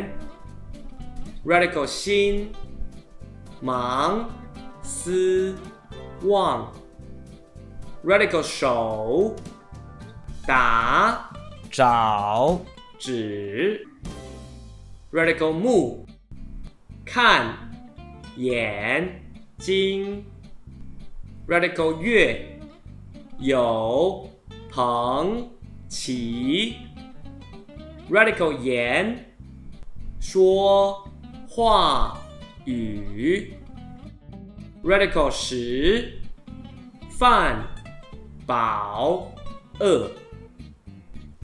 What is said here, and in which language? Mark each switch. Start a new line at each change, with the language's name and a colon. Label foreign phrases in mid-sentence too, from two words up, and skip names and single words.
Chinese: Radical 心, 忙, 思, 望. Radical 手, 打, 找, 指. Radical 目, 看, 眼, 睛. Radical 月, 有, 朋, 齐. Radical 言, 說, 話, 語. Radical 食, 飯, 飽, 餓.